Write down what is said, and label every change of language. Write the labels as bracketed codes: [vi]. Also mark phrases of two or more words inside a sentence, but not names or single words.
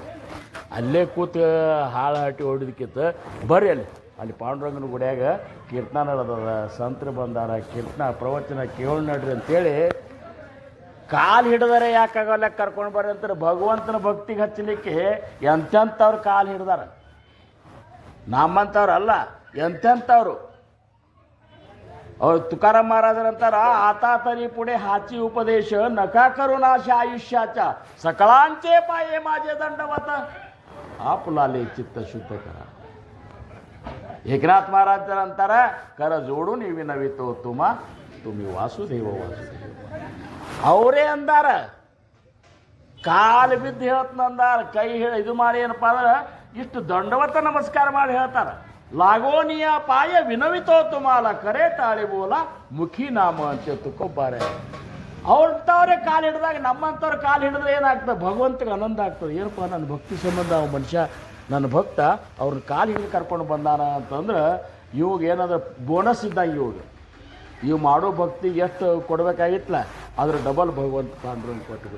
[kn] ಅಲ್ಲೇ ಕೂತು ಹಾಳಾಟಿ ಹೊಡಿದಕ್ಕಿಂತ ಬರ್ರಿ ಅಲ್ಲಿ ಪಾಂಡುರಂಗನ ಗುಡಿಯಾಗ ಕೀರ್ತನ ನಡೆದದ, ಸಂತರು ಬಂದಾರ, ಕೀರ್ತನ ಪ್ರವಚನ ಕೇಳಿ ನಡ್ರಿ ಅಂತೇಳಿ ಕಾಲು ಹಿಡಿದಾರೆ. ಯಾಕಾಗಲ್ಲ ಕರ್ಕೊಂಡು ಬರ್ರಿ ಅಂತಾರೆ. ಭಗವಂತನ ಭಕ್ತಿಗೆ ಹಚ್ಚಲಿಕ್ಕೆ ಎಂತೆಂಥವ್ರು ಕಾಲು ಹಿಡ್ದಾರ, ನಮ್ಮಂಥವ್ರು ಅಲ್ಲ, ಎಂತೆಂಥವ್ರು. ಅವ್ರು ತುಕಾರಾಮ್ ಮಹಾರಾಜರಂತಾರ, [mr] आता तरी पुढे हाची उपदेश नका करू नाश आयुष्याच्या सकळांचे पाये माझे दंडवत आपलाले चित्त शुद्ध करा. एकनाथ महाराजांतार कर जोडून विनवितो तुम्हा तुम्ही वासुदेव वासुदेव. [kn] ಅವರೇ ಅಂದಾರ, ಕಾಲು ಬಿದ್ದು ಹೇಳ್ತಂದಾರ, ಕೈ ಇದು ಮಾಡಿ ಏನಪ್ಪ ಅಂದ್ರೆ ಇಷ್ಟು ದಂಡವತ ನಮಸ್ಕಾರ ಮಾಡಿ ಹೇಳ್ತಾರೆ. [mr] लागोनिय पाय विनवितो तुम्हाला करे टाळी बोला मुखी नाम [kn] ಅಂತ ತುಕ್ಕೊಬ್ಬಾರೆ. ಅವ್ರಂಥವ್ರೆ ಕಾಲು ಹಿಡಿದಾಗ ನಮ್ಮಂಥವ್ರು ಕಾಲು ಹಿಡಿದ್ರೆ ಏನಾಗ್ತದೆ, ಭಗವಂತಗೆ ಆನಂದ ಆಗ್ತದೆ. ಏನಪ್ಪ ನನ್ನ ಭಕ್ತಿ ಸಂಬಂಧ ಅವ ಮನುಷ್ಯ ನನ್ನ ಭಕ್ತ ಅವ್ರನ್ನ ಕಾಲು ಹಿಡಿದು ಕರ್ಕೊಂಡು ಬಂದಾನ ಅಂತಂದ್ರೆ ಇವಾಗ ಏನಾದ್ರು ಬೋನಸ್ ಇದ್ದಂಗೆ ಇವು ಮಾಡೋ ಭಕ್ತಿಗೆ ಎಷ್ಟು ಕೊಡಬೇಕಾಗಿತ್ತಲ್ಲ ಅದ್ರ ಡಬಲ್ ಭಗವಂತ ಪಾಂಡುರಂಗ ಕೊಟ್ಟು.